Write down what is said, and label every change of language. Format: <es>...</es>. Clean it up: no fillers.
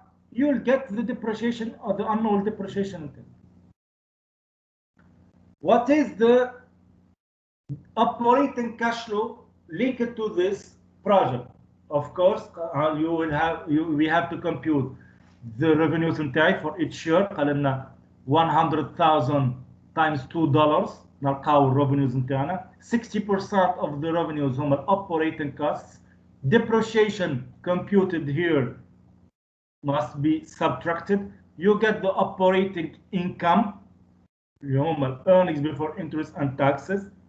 <en>You'll get the depreciation or the annual depreciation. What is the operating cash flow linked to this project? Of course, we have to compute the revenues</en> <ar>نتاعي</ar> <en>for each year.</en> <ar>قال لنا</ar> <en>100,000 times $2</en> <ar>نلقاو</ar> <en>revenues</en> <ar>نتاعنا.</ar> <en>60% of the revenues</en> <ar>هم</ar> <en>operating costs. Depreciation computed here must be subtracted. You get the operating income, earnings before interest and taxes.</en>